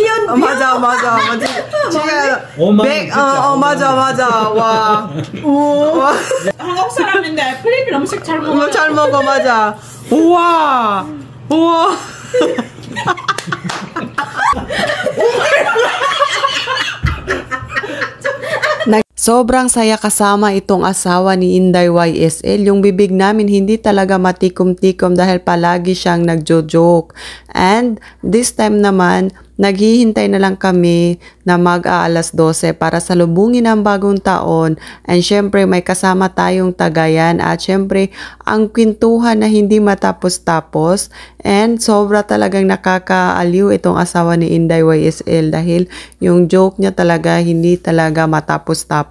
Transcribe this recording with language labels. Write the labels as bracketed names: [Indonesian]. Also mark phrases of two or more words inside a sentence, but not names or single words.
[Korean] 맞아. 지금 맞아. 와. 한국 사람인데 필리핀 음식 잘 먹어. 잘 먹어, 맞아. 우와. [Filipino] Sobrang saya kasama itong asawa ni Inday YSL. Yung bibig namin hindi talaga matikom-tikom dahil palagi siyang nagjo-joke. [English] And this time [Filipino] naman, naghihintay na lang kami na mag-aalas 12 para salubungin ang bagong taon. And syempre may kasama tayong tagayan at syempre ang kwentuhan na hindi matapos-tapos. And sobra talagang nakakaaliw itong asawa ni Inday YSL dahil yung joke niya talaga hindi talaga matapos-tapos.